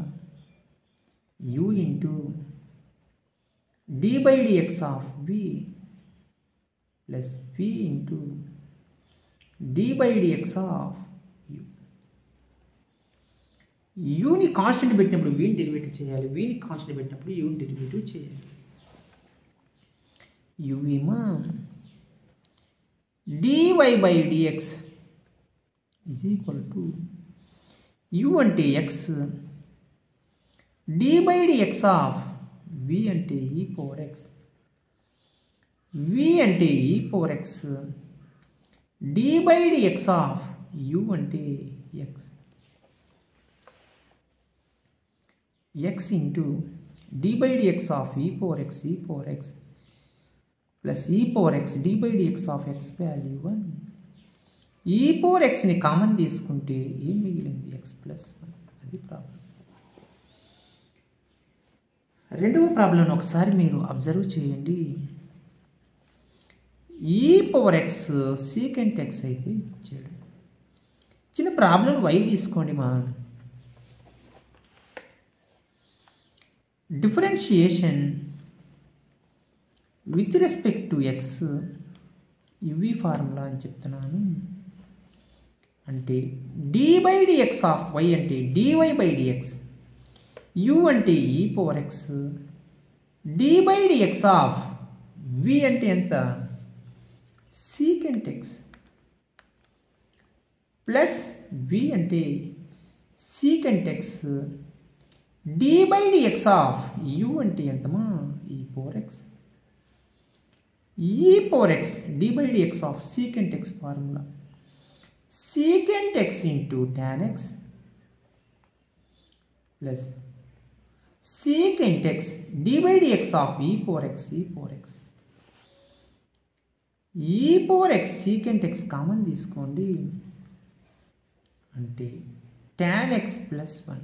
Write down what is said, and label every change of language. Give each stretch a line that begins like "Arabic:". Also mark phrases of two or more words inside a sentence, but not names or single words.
English: u into d by dx of v plus v into d by dx of
Telugu: యూని కాన్స్టెంట్ పెట్టినప్పుడు వీని డెరివేటివ్ చేయాలి, వీని కాన్స్టెంట్ పెట్టినప్పుడు యూని డెరివేటివ్ చేయాలి. యువిమా
English: dy by dx is equal to u
Telugu: అంటే ఎక్స్,
English: d by dx of v
Telugu: అంటే
English: e power x,
Telugu: వి అంటే
English: e power x, d by dx of u
Telugu: అంటే ఎక్స్.
English: x into d by dx of e power x plus e power x d by dx of x value 1. e power x
Telugu: ని కామన్ తీసుకుంటే ఏం మిగిలింది?
English: x plus 1.
Telugu: అది ప్రాబ్లం. రెండవ ప్రాబ్లం ఒకసారి మీరు అబ్జర్వ్ చేయండి.
English: e power x secant x
Telugu: అయితే ఇచ్చాడు. చిన్న ప్రాబ్లం y తీసుకోండి. మా డిఫరెన్షియేషన్
English: with respect to x
Telugu: ఇవి ఫార్ములా అని చెప్తున్నాను. అంటే
English: d by dx of y
Telugu: అంటే
English: dy by dx,
Telugu: యు అంటే
English: e power x, d by dx of v
Telugu: అంటే ఎంత?
English: secant x plus v
Telugu: అంటే
English: secant x, d by dx of u
Telugu: అంటే ఎంతమా?
English: e power x. e power x d by dx ఆఫ్ secant x ఫార్ములా. secant x into tan x plus secant x d by dx ఆఫ్ e power x, e power x. e power x secant x
Telugu: కామన్ తీసుకోండి అంటే
English: tan x plus 1.